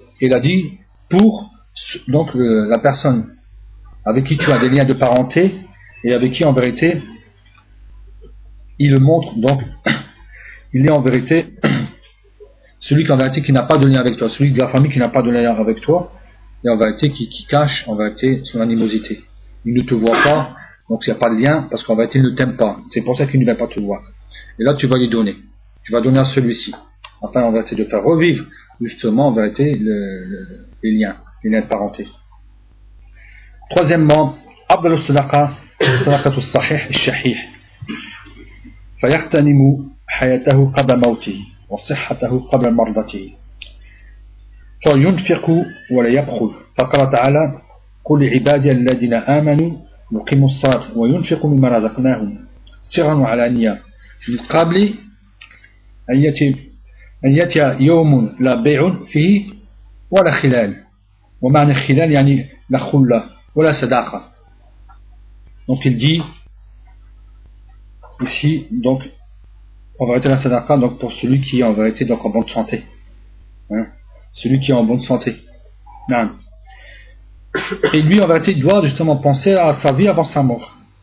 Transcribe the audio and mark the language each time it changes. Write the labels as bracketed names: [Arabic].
[French] Il a dit pour donc la personne avec qui tu as des liens de parenté et avec qui en vérité il montre donc il est en vérité celui qui en vérité qui n'a pas de lien avec toi, celui de la famille qui n'a pas de lien avec toi et en vérité qui cache en vérité son animosité. Il ne te voit pas, donc il n'y a pas de lien parce qu'en vérité il ne t'aime pas. C'est pour ça qu'il ne vient pas te voir. Et là tu vas lui donner. Tu vas donner à celui-ci afin en vérité de faire revivre justement en vérité les liens de parenté. Troisièmement, [Arabic] أفضل الصدقة الصدقة الصحيح الشحيح فيغتنم حياته قبل موته وصحته قبل مرضته فينفق ولا يبخل. فقال تعالى قل لعبادي الذين آمنوا يقيموا الصلاة وينفقوا مما رزقناهم سرا وعلانية من قبل أن يأتي يوم لا بيع فيه ولا خلال. ومعنى خلال يعني لا خلة ولا صداقة. [French] Donc il dit ici donc en vérité la sadaqa donc pour celui qui est en vérité donc en bonne santé. Hein? Celui qui est en bonne santé. Non. Et lui en vérité doit justement penser à sa vie avant sa mort.